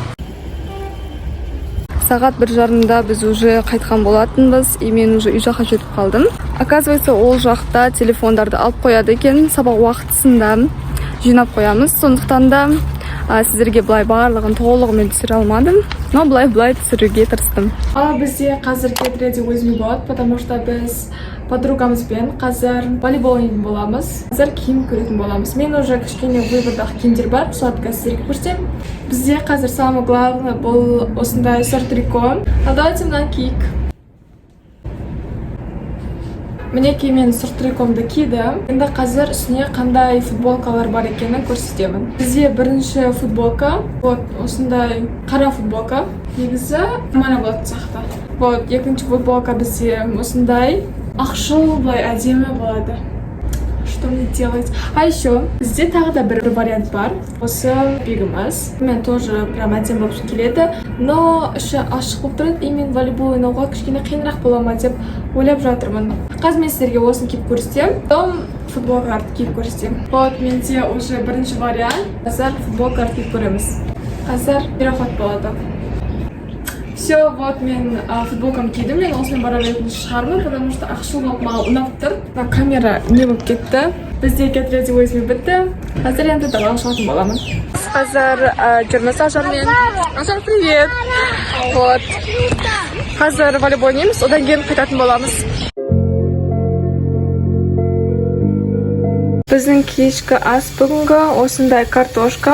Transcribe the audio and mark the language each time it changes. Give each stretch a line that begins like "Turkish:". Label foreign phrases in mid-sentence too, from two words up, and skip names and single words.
Kazakh: Сағат 1:30-да біз уже қайтқан болатынбыз. И мен уже үй жаққа жетіп қалдым. Оказывается, ол жақта телефондарды алып қояды екен. Сабақ уақытысында жинап қоямыз. Сондықтан да сіздерге былай барлығын толығымен түсіре алмадым, но былай түсіруге тырыстым. Бізде қазір
English: get ready with me
Kazakh: болады,
Russian: потому что
Kazakh: біз подругамызбен қазір волейбол ойнайтын боламыз. Қазір киім көретін боламыз. Мен уже кішкене выводақ киімдер бар, соларды сіздерге көрсетемін. Бізде қазір
Russian: самое главное
Kazakh: бұл осындай сұртрико. Давайте мынаны киік. Мінекей мен сұртрикомды кидім. Енді қазір үстіне қандай футболкалар бар екенін көрсетемін. Бізде бірінші футболка, осындай қара футболка. Негізі мана болады сақта. Екінші футболка бізде осындай ақшыл, былай әдемі болады.
Russian: Что мне делать? А еще
Kazakh: бізде тағы да бір
Russian: вариант бар.
Kazakh: Осы бигіміз. Мен
Russian: тоже прям
Kazakh: әдемі болып келеді. Но іші ашық болып тұрады. И мен волейбол ойнауға кішкене қиынырақ бола ма деп ойлап жатырмын. Қазір мен сіздерге осыны киіп көрсетемін. Потом футболкаларды киіп көрсетемін. Менде уже бірінші вариант. Қазір футболкаларды киіп көреміз. Қазір переход болады. Все, мен футболкам кидім. Мен осымен бара беретін шығармын,
Russian: потому что
Kazakh: ақшыл болып маған ұнап тұр. Камера не болып кетті. Бізде
English: get ready with me
Kazakh: бітті. Қазір енді далаға шығатын боламын. Қазір жүрміз Ажармен. Ажар, привет! Қазір волейбол ойнаймыз, одан кейін қайтатын боламыз. Біздің кешкі ас бүгінгі осындай картошка.